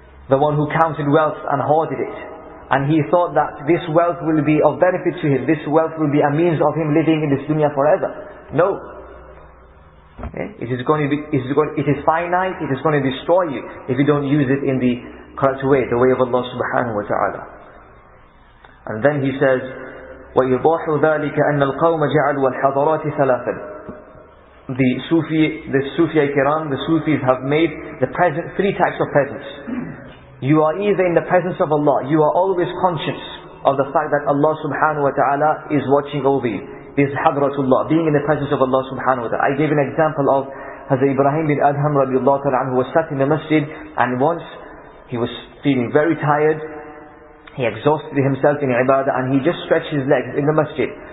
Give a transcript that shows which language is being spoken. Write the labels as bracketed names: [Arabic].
[English] The one who counted wealth and hoarded it. And he thought that this wealth will be of benefit to him. This wealth will be a means of him living in this dunya forever. No. Okay? It is finite, it is going to destroy you if you don't use it in the correct way, the way of Allah subhanahu wa ta'ala. And then he says, [Arabic] وَيُضَاحُ ذَلِكَ أَنَّ الْقَوْمَ جَعَلُوا الْحَضَرَاتِ ثَلَاثًا. [English] The Sufi Kiram, the Sufis have made the present, three types of presence. You are either in the presence of Allah, you are always conscious of the fact that Allah subhanahu wa ta'ala is watching over you. This is Hadratullah, being in the presence of Allah subhanahu wa ta'ala. I gave an example of Hazrat Ibrahim bin Adham radiallahu ta'ala anhu, who was sat in the masjid, and once he was feeling very tired, he exhausted himself in ibadah, and he just stretched his legs in the masjid.